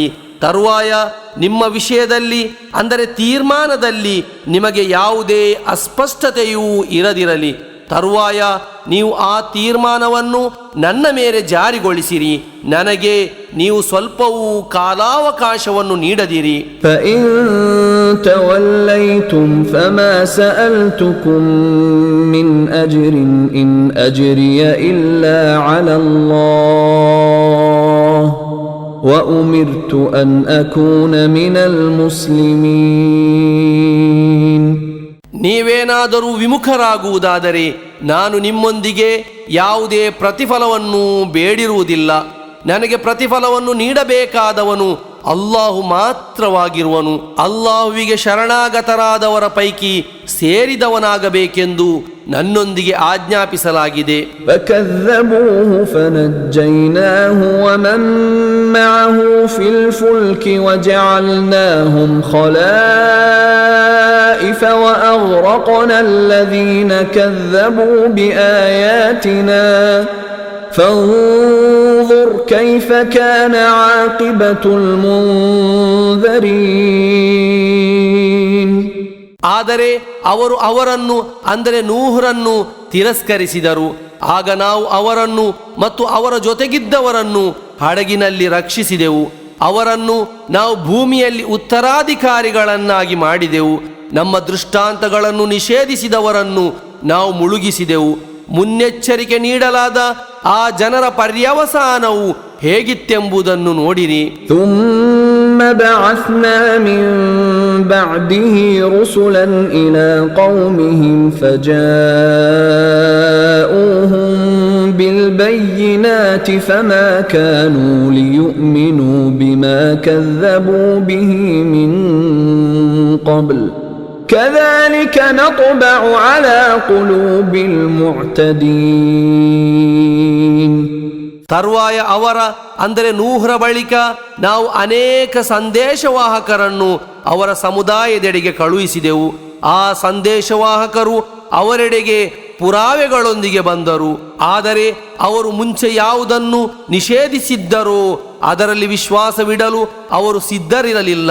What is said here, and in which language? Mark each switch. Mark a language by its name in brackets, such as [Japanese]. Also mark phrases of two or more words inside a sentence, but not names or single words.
[Kannada] ತರುವಾಯ ನಿಮ್ಮ ವಿಷಯದಲ್ಲಿ ಅಂದರೆ ತೀರ್ಮಾನದಲ್ಲಿ ನಿಮಗೆ ಯಾವುದೇ ಅಸ್ಪಷ್ಟತೆಯೂ ಇರದಿರಲಿ. ತರುವಾಯ ನೀವು ಆ ತೀರ್ಮಾನವನ್ನು ನನ್ನ ಮೇಲೆ ಜಾರಿಗೊಳಿಸಿರಿ. ನನಗೆ ನೀವು ಸ್ವಲ್ಪವೂ ಕಾಲಾವಕಾಶವನ್ನು ನೀಡದಿರಿ. [Arabic] توليتم فما سألتكم من أجر إن أجري إلا على الله وأمرت أن أكون من المسلمين. [Kannada] ನೀವೇನಾದರೂ ವಿಮುಖರಾಗುವುದಾದರೆ ನಾನು ನಿಮ್ಮೊಂದಿಗೆ ಯಾವುದೇ ಪ್ರತಿಫಲವನ್ನು ಬೇಡಿರುವುದಿಲ್ಲ. ನನಗೆ ಪ್ರತಿಫಲವನ್ನು ನೀಡಬೇಕಾದವನು ಅಲ್ಲಾಹು ಮಾತ್ರವಾಗಿರುವನು. ಅಲ್ಲಾಹುವಿಗೆ ಶರಣಾಗತರಾದವರ ಪೈಕಿ ಸೇರಿದವನಾಗಬೇಕೆಂದು ನನ್ನೊಂದಿಗೆ ಆಜ್ಞಾಪಿಸಲಾಗಿದೆ. [Arabic] فكذبوه فنجيناه ومن معه في الفلك وجعلناهم خلائف وأغرقنا الذين كذبوا بآياتنا فانظر كيف كان عاقبة المنذرين. [Kannada] ಆದರೆ ಅವರು ಅವರನ್ನು ಅಂದರೆ ನೂಹರನ್ನು ತಿರಸ್ಕರಿಸಿದರು. ಆಗ ನಾವು ಅವರನ್ನು ಮತ್ತು ಅವರ ಜೊತೆಗಿದ್ದವರನ್ನು ಹಡಗಿನಲ್ಲಿ ರಕ್ಷಿಸಿದೆವು. ಅವರನ್ನು ನಾವು ಭೂಮಿಯಲ್ಲಿ ಉತ್ತರಾಧಿಕಾರಿಗಳನ್ನಾಗಿ ಮಾಡಿದೆವು. ನಮ್ಮ ದೃಷ್ಟಾಂತಗಳನ್ನು ನಿಷೇಧಿಸಿದವರನ್ನು ನಾವು ಮುಳುಗಿಸಿದೆವು. ಮುನ್ನೆಚ್ಚರಿಕೆ ನೀಡಲಾದ ಆ ಜನರ ಪರ್ಯವಸಾನವು ಹೇಗಿತ್ತೆಂಬುದನ್ನು ನೋಡಿರಿ. [Arabic] ثم بعثنا من بعده رسلا إلى قومهم فجاءوهم بالبينات فما كانوا ليؤمنوا بما كذبوا به من قبل كذلك نطبع على قلوب المعتدين. [Kannada] ತರುವಾಯ ಅವರ ಅಂದರೆ ನೂಹರ ಬಳಿಕ ನಾವು ಅನೇಕ ಸಂದೇಶವಾಹಕರನ್ನು ಅವರ ಸಮುದಾಯದೆಡೆಗೆ ಕಳುಹಿಸಿದೆವು. ಆ ಸಂದೇಶವಾಹಕರು ಅವರೆಡೆಗೆ ಪುರಾವೆಗಳೊಂದಿಗೆ ಬಂದರು. ಆದರೆ ಅವರು ಮುಂಚೆ ಯಾವುದನ್ನು ನಿಷೇಧಿಸಿದ್ದರೋ ಅದರಲ್ಲಿ ವಿಶ್ವಾಸವಿಡಲು ಅವರು ಸಿದ್ಧರಿರಲಿಲ್ಲ.